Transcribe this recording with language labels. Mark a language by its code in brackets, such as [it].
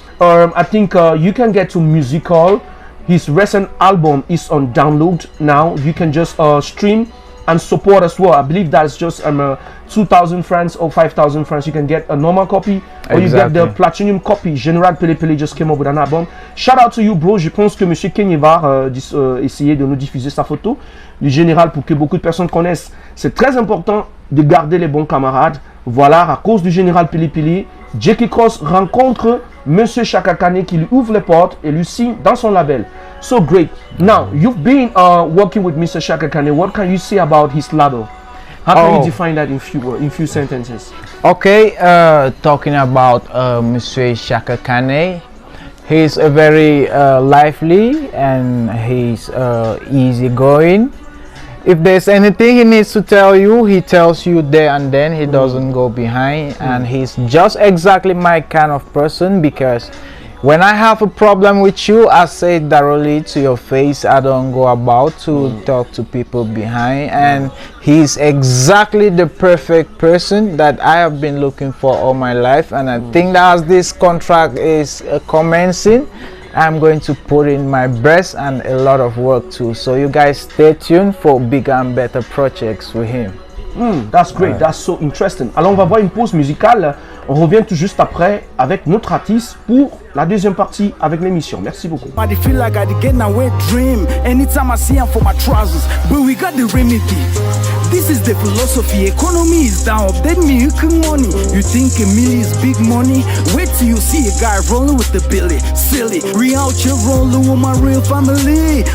[en] I think you can get to Musical. His recent album is on download now. You can just stream and support as well. I believe that's just 2,000 francs or 5,000 francs. You can get a normal copy or you get the platinum copy. General Pele Pele just came up with an album. Shout out to you, bro. [fr] Je pense que Monsieur Kane va essayer de nous diffuser sa photo du Général pour que beaucoup de personnes connaissent. C'est très important de garder les bons camarades. Voilà, à cause du Général Pele Pele, JAYKAY KROZ rencontre Monsieur Chaka Kane qui lui ouvre les portes et lui signe dans son label. [en] So great. Now, you've been working with Mr. Chaka Kane. What can you say about his label? How can you define that in few sentences? Okay, talking about Monsieur Chaka Kane, he's a very lively and he's easygoing. If there's anything he needs to tell you, he tells you there and then. He doesn't go behind, and he's just exactly my kind of person, because when I have a problem with you, I say it directly to your face. I don't go about to talk to people behind, and he's exactly the perfect person that I have been looking for all my life. And I think that as this contract is commencing, I'm going to put in my best and a lot of work too. So you guys stay tuned for bigger and better projects with him. That's great, that's so interesting. [fr] Alors on va voir une pause musicale. On revient tout juste après avec notre artiste pour la deuxième partie avec l'émission. Merci beaucoup. [en] I feel like I get a wet dream anytime I see him for my trousers, but we got the remedy. This is the philosophy. Economy is down, then me making money. You think a million is big money? Wait till you see a guy rolling with the Billy. Silly, real chill rolling with my real family.